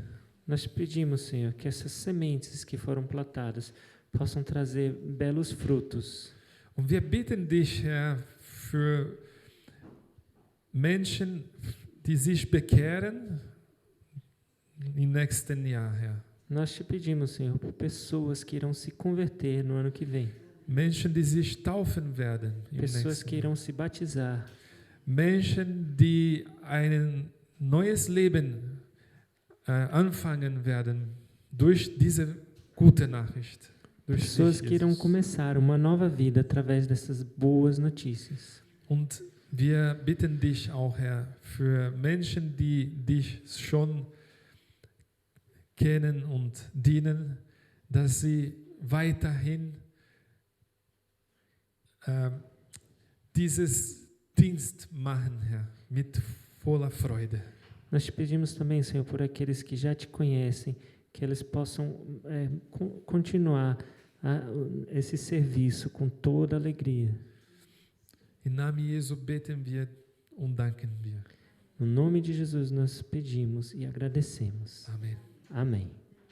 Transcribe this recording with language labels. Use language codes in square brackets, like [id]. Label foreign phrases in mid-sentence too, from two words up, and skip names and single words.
[pt] Nós pedimos, Senhor, que essas sementes que foram plantadas possam trazer belos frutos. [de] Und wir bitten dich, Herr, für Menschen, die sich bekehren im nächsten Jahr, Herr. [pt] Nós te pedimos, Senhor, por pessoas que irão se converter no ano que vem. [de] Menschen, die sich taufen werden im [pt] Pessoas [de] nächsten [pt] que irão se batizar. [de] Menschen, die ein neues Leben anfangen werden durch diese gute Nachricht. Durch [pt] Pessoas [de] dich, [pt] que irão [de] Jesus. [pt] começar uma nova vida através dessas boas notícias. [de] Und wir bitten dich auch, Herr, für Menschen, die dich schon kennen und dienen, dass sie weiterhin dieses Dienst machen, Herr, mit voller Freude. [pt] Nós te pedimos também, Senhor, por aqueles que já te conhecem, que eles possam continuar esse serviço com toda alegria. [de] Im Namen Jesu beten wir und danken wir. [pt] No nome de Jesus nós pedimos e agradecemos. [de] Amen. [pt] Amém.